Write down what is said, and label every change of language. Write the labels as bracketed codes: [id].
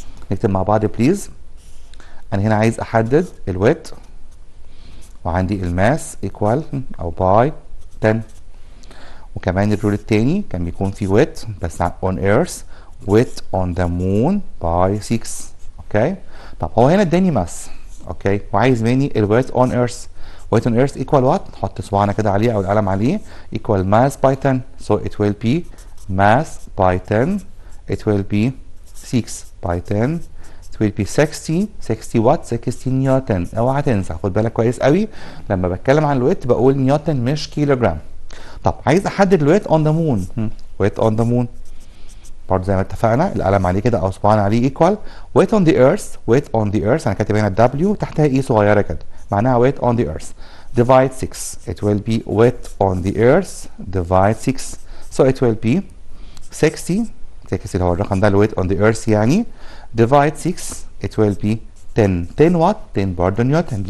[ar] نكتب مع بعض بليز. انا هنا عايز احدد الويت، وعندي الماس ايكوال او باي 10، وكمان الرول التاني كان بيكون فيه ويت بس on earth ويت on the moon باي 6. اوكي طب هو هنا اداني ماس اوكي وعايز مني الويت on earth. ويت on earth ايكوال وات؟ نحط صباعنا كده عليه او القلم عليه. [en] Equal mass by 10، so it will be mass by 10 it will be 6 by 10 it will be 60 what? 60 newton. [ar] اوعى تنسى، خد بالك كويس قوي لما بتكلم عن الويت بقول نيوتن مش كيلوجرام. طب عايز احدد الويت اون ذا مون. ويت اون ذا مون برضه زي ما اتفقنا القلم عليه كده او صباعنا عليه ايكوال ويت اون ذا ايرث. [en] weight on the earth انا كاتب هنا دبليو تحتها اي صغيره كده معناها weight on the earth divide 6 it will be weight on the earth divide 6 so it will be 60 [ar] اللي هو الرقم ده [en] الويت on the earth يعني divide 6 it will be 10 what? 10 برضه نيوتن.